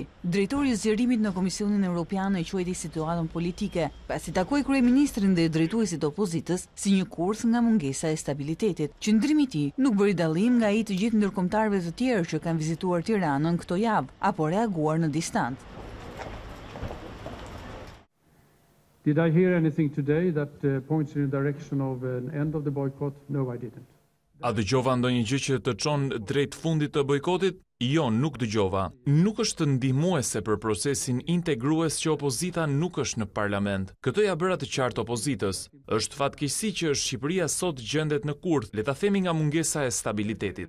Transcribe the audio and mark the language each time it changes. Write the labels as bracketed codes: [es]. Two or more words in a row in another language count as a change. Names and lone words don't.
[sq] Drejtori i zgjerimit në Komisionin Evropian e quajti situatën politike, pasi takoi kryeministrin dhe drejtuesit e opozitës si një kurth nga mungesa e stabilitetit. Qëndrimi i tij nuk bëri dallim nga ai të gjithë ndërkombëtarëve të tjerë që kanë vizituar Tiranën këto javë, apo reaguar në distancë. [en] Did I hear anything today that points in the direction of an end of the boycott? No, I didn't. [sq] A dëgjova ndonjë gjë që të çon drejt fundit të bojkotit? Jo, nuk dëgjova. Nuk është ndihmuese për procesin integrues që opozita nuk është në parlament. Këtë ja bëra të qartë opozitës. Është fatkeqësi që Shqipëria sot gjendet në kurth, le ta themi nga mungesa e stabilitetit.